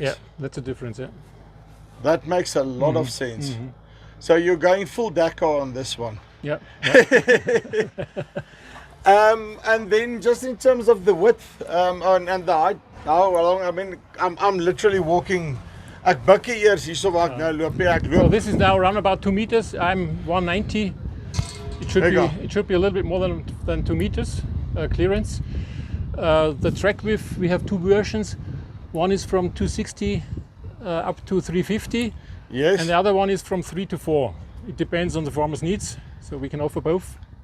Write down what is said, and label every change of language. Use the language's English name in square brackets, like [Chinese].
[English] Yeah, that's a difference. Yeah. That makes a lot of sense. So you're going full Dakar on this one. Yeah. And then just in terms of the width and the height, how long? I mean, I'm literally walking. [Afrikaans] Ek bukkie eers hierso waar ek nou loop. [English] So this is now around about 2 meters. I'm 190. It should be a little bit more than 2 meters clearance. The track width, we have 2 versions. One is from 260 up to 350. Yes. And the other one is from 3 to 4. It depends on the farmer's needs, so we can offer both.